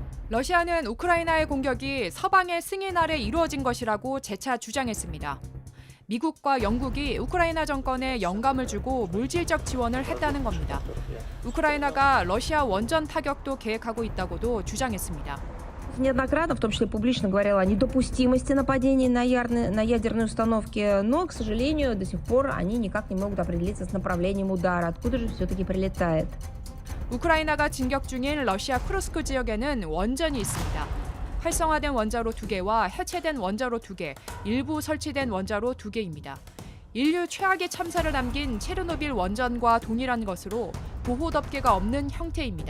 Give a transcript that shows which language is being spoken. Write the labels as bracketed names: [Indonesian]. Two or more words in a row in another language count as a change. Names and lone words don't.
[Korean] 러시아는 우크라이나의 공격이 서방의 승인 아래 이루어진 것이라고 재차 주장했습니다. 미국과 영국이 우크라이나 정권에 영감을 주고 물질적 지원을 했다는 겁니다. 우크라이나가 러시아 원전 타격도 계획하고 있다고도 주장했습니다. [Russian] Неоднократно, в том числе публично, говорила о недопустимости нападений на ядерные установки, но, к сожалению, до сих пор они никак не могут определиться с направлением удара, откуда же все-таки прилетает. [Korean] 우크라이나가 진격 중인 러시아 쿠르스크 지역에는 원전이 있습니다. 활성화된 원자로 2개와 해체된 원자로 2개, 일부 설치된 원자로 2개입니다. 인류 최악의 참사를 남긴 체르노빌 원전과 동일한 것으로 보호 덮개가 없는 형태입니다.